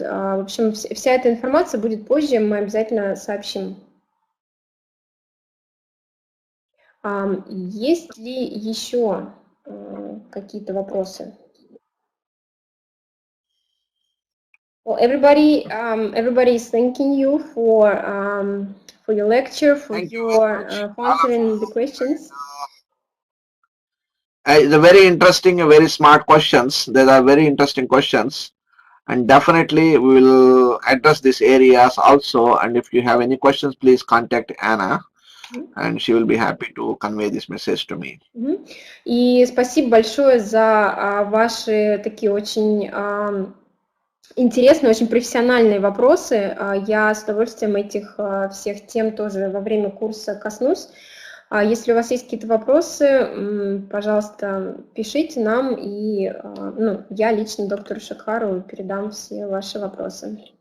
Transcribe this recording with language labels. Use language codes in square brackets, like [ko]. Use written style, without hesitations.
[ru] В общем, вся эта информация будет позже, мы обязательно сообщим. Есть ли еще какие-то вопросы? [en] Well, everybody is thanking you for your lecture, for answering the questions. The very interesting and very smart questions. There are very interesting questions, and definitely we will address these areas also. And if you have any questions, please contact Anna, and she will be happy to convey this message to me. [ru] И спасибо большое за ваши такие очень интересные, очень профессиональные вопросы. Я с удовольствием этих всех тем тоже во время курса коснусь. Если у вас есть какие-то вопросы, пожалуйста, пишите нам, и я лично доктору Шехару передам все ваши вопросы.